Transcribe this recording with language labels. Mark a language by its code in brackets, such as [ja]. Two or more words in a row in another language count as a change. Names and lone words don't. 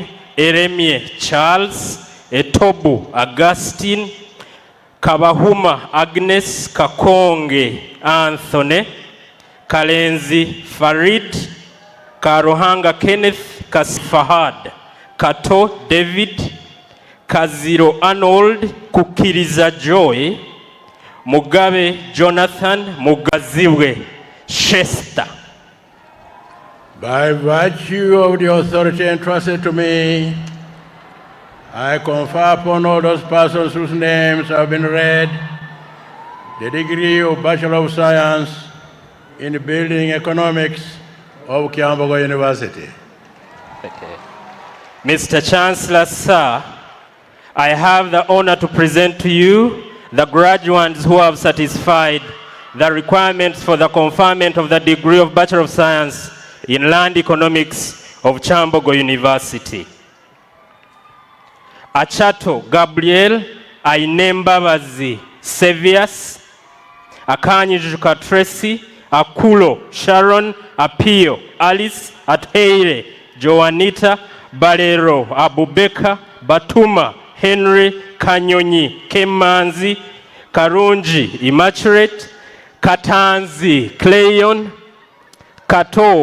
[en] Eremie Charles, Etobu Augustine, Kabahuma Agnes, Kakonge Anthony, Kalenzi Farid, Karohanga Kenneth, Kasfahad, Kato David, Kaziro Arnold, Kukiriza Joy, Mugabe Jonathan, Mugaziwe Shesta. By virtue of the authority entrusted to me, I confer upon all those persons whose names have been read the degree of Bachelor of Science in Building Economics of Kyambogo University. Okay. Mr. Chancellor, sir, I have the honor to present to you the graduates who have satisfied the requirements for the conferment of the degree of Bachelor of Science in Land Economics of Kyambogo University. Achato Gabriel, Ainembabazi Sevius, Akanyijuka Tracy, Akulo Sharon, Apio Alice, Ateire Joanita, Balero Abubeka, Batuma Henry, Kanyonyi Kemanzi, Karunji Immaculate, Katanzi Cleon, Kato